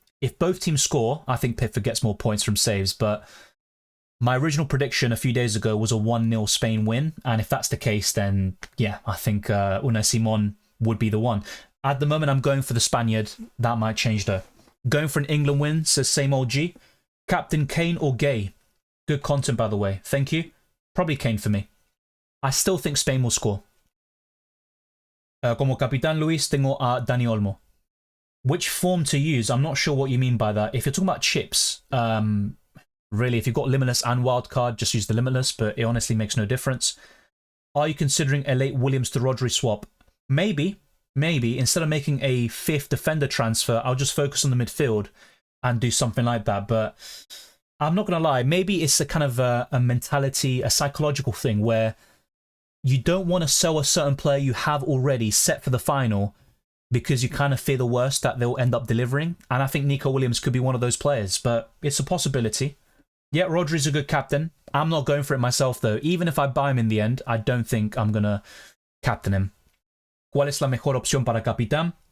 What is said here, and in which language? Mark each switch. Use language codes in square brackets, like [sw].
[en] If both teams score, I think Pickford gets more points from saves, but my original prediction a few days ago was a 1-0 Spain win, and if that's the case, then yeah, I think Unai Simon would be the one. At the moment, I'm going for the Spaniard. That might change though. Going for an England win, says same old G. Captain Kane or Gay? Good content, by the way. Thank you. Probably Kane for me. I still think Spain will score. [es] Como Capitán Luis, tengo a Dani Olmo. [en] Which form to use? I'm not sure what you mean by that. If you're talking about chips, really, if you've got Limitless and Wildcard, just use the Limitless, but it honestly makes no difference. Are you considering a late Williams to Rodri swap? Maybe. maybe instead of making a 5th defender transfer, I'll just focus on the midfield and do something like that. But I'm not going to lie, maybe it's a kind of a mentality, a psychological thing where you don't want to sell a certain player you have already set for the final because you kind of fear the worst that they'll end up delivering. And I think Nico Williams could be one of those players, but it's a possibility. Yeah, Rodri's a good captain. I'm not going for it myself, though. Even if I buy him in the end, I don't think I'm going to captain him. [es] ¿Cuál es la mejor opción para capitán?